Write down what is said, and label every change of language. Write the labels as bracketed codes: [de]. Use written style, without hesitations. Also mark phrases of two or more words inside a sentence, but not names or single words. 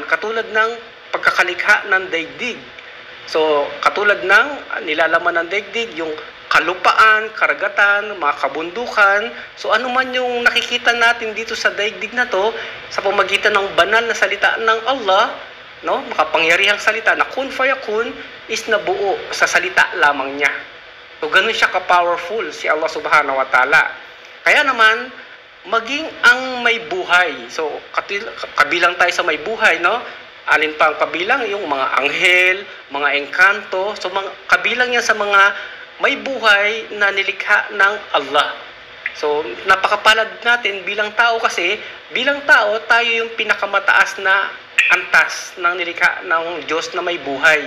[tl] Katulad ng pagkakalikha ng daigdig. So, katulad ng nilalaman ng daigdig, yung kalupaan, karagatan, mga kabundukan. So, ano man yung nakikita natin dito sa daigdig na to, sa pamagitan ng banal na salita ng Allah, no, makapangyarihang salita na [ar] kun fayakun [tl] is nabuo sa salita lamang niya. So, ganun siya ka-powerful si [ar] Allah subhanahu wa ta'ala. [tl] Kaya naman, maging ang may buhay. So, kabilang tayo sa may buhay, no? Alin pa ang kabilang? Yung mga anghel, mga engkanto. So, kabilang yan sa mga may buhay na nilikha ng Allah. So, napakapalad natin bilang tao kasi, bilang tao, tayo yung pinakamataas na antas ng nilikha ng Diyos na may buhay.